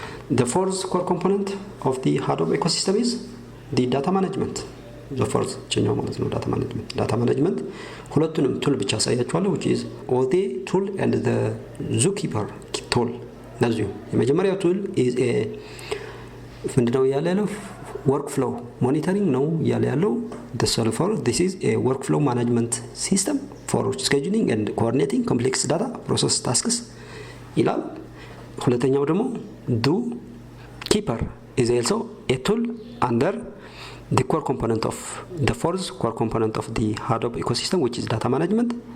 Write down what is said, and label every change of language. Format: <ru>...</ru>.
<en>The fourth core component of the Hadoop ecosystem is the data management. The fourth</en> <am>ኛው ማለት ነው</am> <en>data management</en> <am>ሁለቱንም ቱል ብቻ ሳያችኋለሁ</am> <en>which is OD tool and the zookeeper tool.</en> <am>ለዚሁ የመጀመሪያው ቱል is a ምንድነው ያለው</am> <en>workflow monitoring</en> <am>ነው ያለው the solver.</am> <en>This is a workflow management system for scheduling and coordinating complex data process tasks</en> <am>ይላል.</am> <en>ሁለተኛው ደግሞ zookeeper is also a tool under the core component of the fourth core component of the Hadoop ecosystem which is data management.</en>